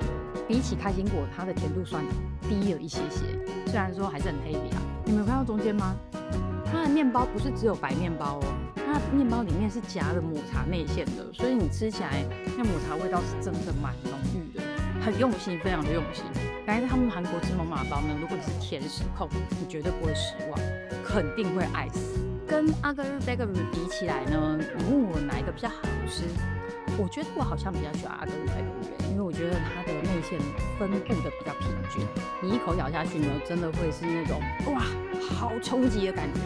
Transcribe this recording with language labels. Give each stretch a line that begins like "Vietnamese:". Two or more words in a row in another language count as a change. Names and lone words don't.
Chinese: 比起開心果，它的甜度算低了一些些，雖然說還是很 heavy 啊。你們有看到中間嗎？它的麵包不是只有白麵包哦，它的麵包裡面是夾了抹茶內餡的，所以你吃起來那抹茶味道是真的蠻濃郁的，很用心，非常的用心。來他們韓國吃蒙馬包呢，如果你是甜食控，你絕對不會失望，肯定會愛死。跟阿格日 bakery 比起來呢，你問我哪一個比較好吃？我覺得我好像比較喜歡阿格日 bakery，因為我覺得它的內餡分布的比較平均，你一口咬下去呢，真的會是那種哇，好衝擊的感覺。